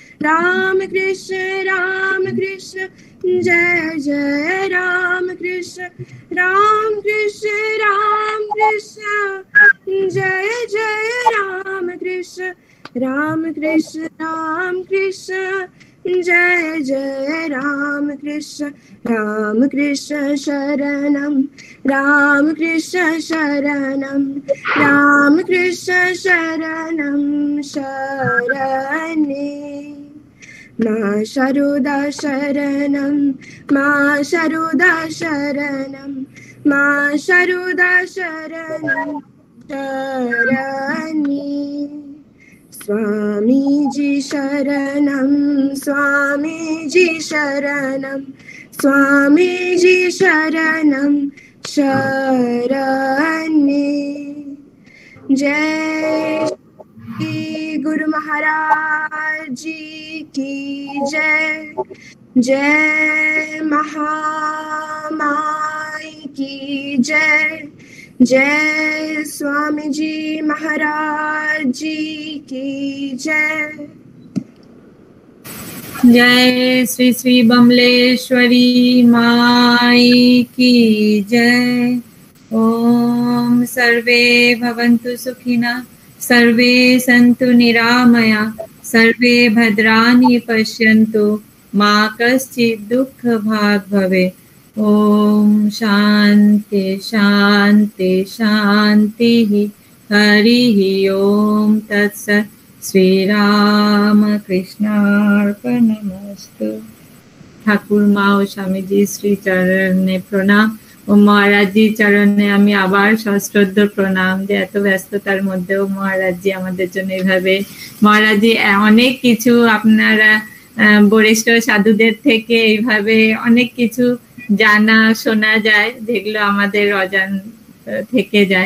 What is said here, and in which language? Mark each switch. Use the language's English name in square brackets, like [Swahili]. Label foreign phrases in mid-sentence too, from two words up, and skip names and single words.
[Sanskrit] जय जय राम कृष्ण जय जय राम कृष्ण जय जय राम कृष्ण शरणं राम कृष्ण शरणं शरण्ये। मां शारदा शरणं मां शारदा शरणं शरण्ये। स्वामीजी शरणं शरण्ये। [Hindi] जय श्री गुरु महाराज जी की जय। जय महामाई की जय। जय स्वामी जी महाराज जी की जय। जय श्री श्री बमलेश्वरी माई की जय। [Sanskrit] ओम सर्वे भवन्तु सुखिनः सर्वे सन्तु निरामया सर्वे भद्राणि पश्यन्तु मा कश्चित् दुःखभाग् भवेत्। ओम शांति शांति शांति हरि ओम तत्सत्। श्री राम कृष्णार्पणमस्तु। [Bangla] ঠাকুর মা ও স্বামীজি শ্রী চরণে প্রণাম ও মহারাজজি চরণে আমি আবার সশ্রদ্ধ প্রণাম যে এত ব্যস্ততার মধ্যেও মহারাজজি আমাদের জন্য এইভাবে মহারাজজি অনেক কিছু আপনারা বরিষ্ঠ সাধুদের থেকে এইভাবে অনেক কিছু জানা শোনা যায় যেগুলো আমাদের অজান থেকে যায়।